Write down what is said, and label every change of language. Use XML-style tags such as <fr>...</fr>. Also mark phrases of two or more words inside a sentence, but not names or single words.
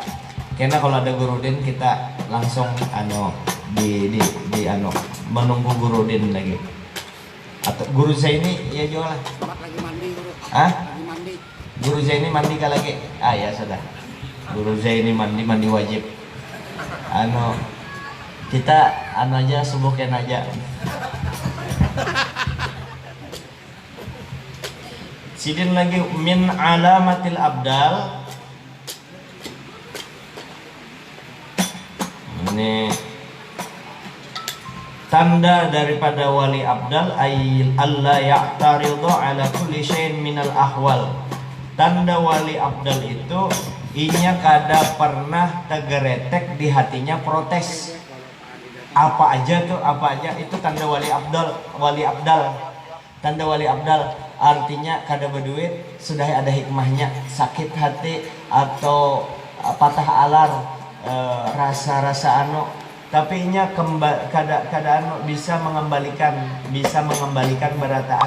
<bjn>Karena kalau ada Guru Din kita langsung menunggu Guru Din lagi. Atau Guru saya ini ya jualan. Lagi mandi guru. Lagi mandi. Guru saya ini mandi kah lagi? Ya sudah. Guru saya ini mandi wajib. Kita aja subuhkan aja. Sidin lagi</bjn> <ar>من علامات الأبدال.</ar> <bjn>Ini tanda daripada wali abdal</bjn> <ar>أي ألا يعترض على كل شيء من الأحوال.</ar> <bjn>Tanda wali abdal itu inya kada pernah tegeretek di hatinya protes. Apa aja itu tanda wali abdal. Tanda wali abdal artinya kada berduit sudah ada hikmahnya, sakit hati atau patah alar, rasa tapi inya kada bisa mengembalikan berataan.</bjn>